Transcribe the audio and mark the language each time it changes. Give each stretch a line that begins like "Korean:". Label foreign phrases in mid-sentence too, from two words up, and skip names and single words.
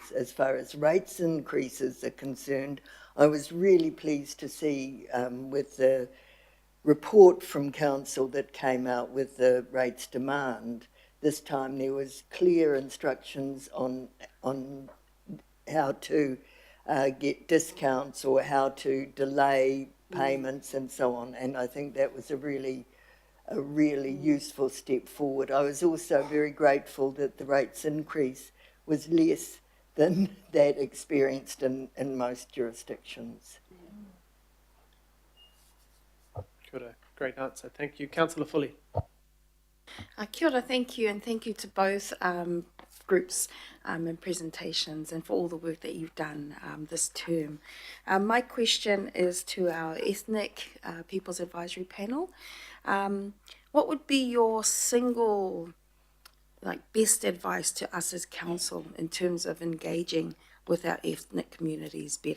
English: As far as rates increases are concerned, I was really pleased to see with the report from council that came out with the rates demand, this time there was clear instructions on how to get discounts or how to delay payments and so on, and I think that was a really useful step forward. I was also very grateful that the rates increase was less than that experienced in most jurisdictions.
Māori: Kia ora.
English: Great answer. Thank you. Councillor Fully.
Māori: Kia ora,
English: thank you, and thank you to both groups and presentations and for all the work that you've done this term. My question is to our Ethnic Peoples Advisory Panel. What would be your single best advice to us as council in terms of engaging with our ethnic communities better?